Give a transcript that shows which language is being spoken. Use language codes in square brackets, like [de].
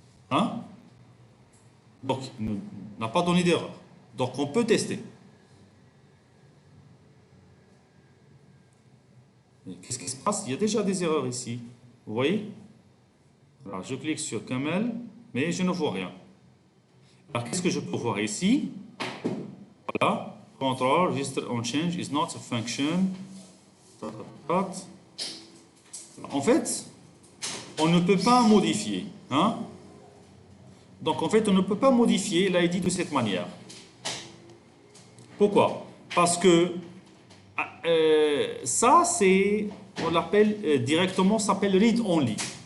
[fr] Hein? Donc, il n'a pas donné d'erreur. Donc, on peut tester. Qu'est-ce qui se passe? Il y a déjà des erreurs ici. Vous voyez? Alors, je clique sur Camel, mais je ne vois rien. Alors, qu'est-ce que je peux voir ici? Voilà. [en] Control, register on change is not a function. [fr] En fait, on ne peut pas modifier. Hein? Donc, en fait, on ne peut pas modifier l'ID de cette manière. Pourquoi? Parce que ça, on l'appelle directement, ça s'appelle read only.